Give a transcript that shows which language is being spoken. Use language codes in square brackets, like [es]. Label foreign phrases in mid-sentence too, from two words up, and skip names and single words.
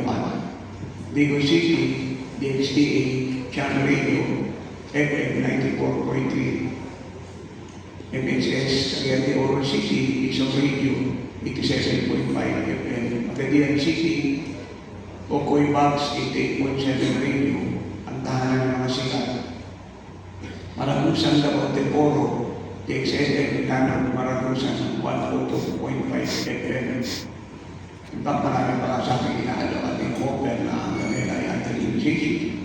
[tl] Digo City, DXDA, Channel Radio, FM 94.3, MXS, Cagayan de Oro City, Isang Radio, 87.5 FM, Magadian City, Ocoy Bugs, 88.7 Radio, ang tahanan ng mga sikat. Maragusan Davao de Oro, TXSM, Milano, Maragusan, 102.5 FM. [en] In fact, [tl] marami pa sa akin inaalaw at in-open na ang kanila ay anti-organization.